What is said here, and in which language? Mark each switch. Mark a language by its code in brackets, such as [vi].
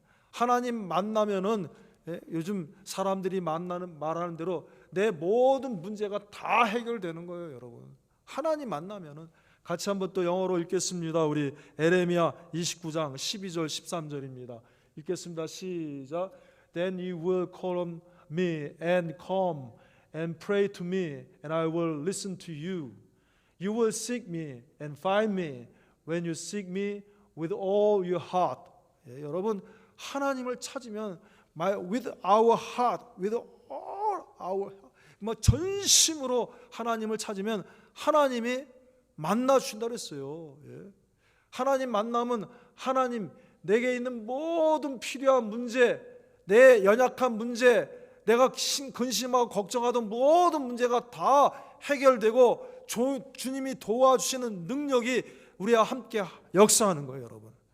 [ko] 하나님 만나면은 요즘 사람들이 말하는 대로 내 모든 문제가 다 해결되는 거예요, 여러분. 하나님 만나면은. 같이 한번 또 영어로 읽겠습니다. 우리 에레미야 29장 12절 13절입니다. 읽겠습니다. 시작. [en] Then you will call on me and come and pray to me and I will listen to you. You will seek me and find me when you seek me with all your heart. [ko] 여러분 하나님을 찾으면 [en] with our heart, with all our [ko] 전심으로 하나님을 찾으면 하나님이 만나 주신다 그랬어요. 하나님 만나면 하나님 내게 있는 모든 필요한 문제, 내 연약한 문제, 내가 근심하고 걱정하던 모든 문제가 다 해결되고 주님이 도와주시는 능력이 우리와 함께 역사하는 거예요, 여러분.